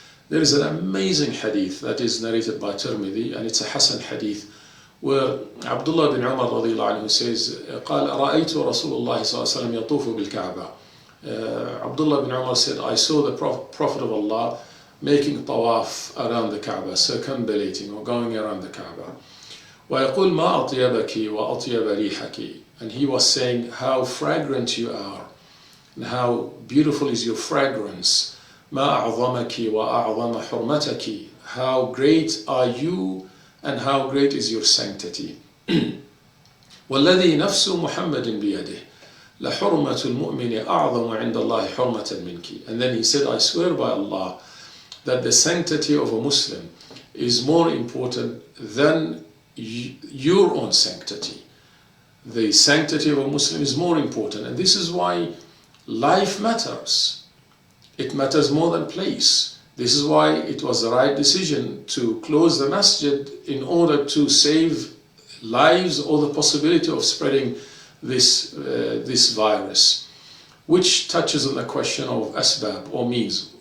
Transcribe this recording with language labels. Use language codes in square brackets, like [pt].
[en] There is an amazing hadith that is narrated by Tirmidhi, and it's a Hasan hadith, where Abdullah bin Umar radiallahu anhu says, [ar] قال رأيت رسول الله صلى الله عليه وسلم يطوف بالكعبة. [en] Abdullah bin Umar said, I saw the Prophet of Allah making tawaf around the Kaaba, circumambulating or going around the Kaaba. [ar] ويقول ما أطيبك وأطيب ريحك. [en] And he was saying, how fragrant you are, and how beautiful is your fragrance. [ar] ما أعظمك وأعظم حرمتك. [en] How great are you, and how great is your sanctity. [ar] والذي نفس محمد بيده لحرمة المؤمن أعظم عند الله حرمة منك. [en] And then he said, I swear by Allah that the sanctity of a Muslim is more important than your own sanctity. The sanctity of a Muslim is more important, and this is why life matters. It matters more than place. This is why it was the right decision to close the masjid in order to save lives or the possibility of spreading this virus, which touches on the question of asbab or means.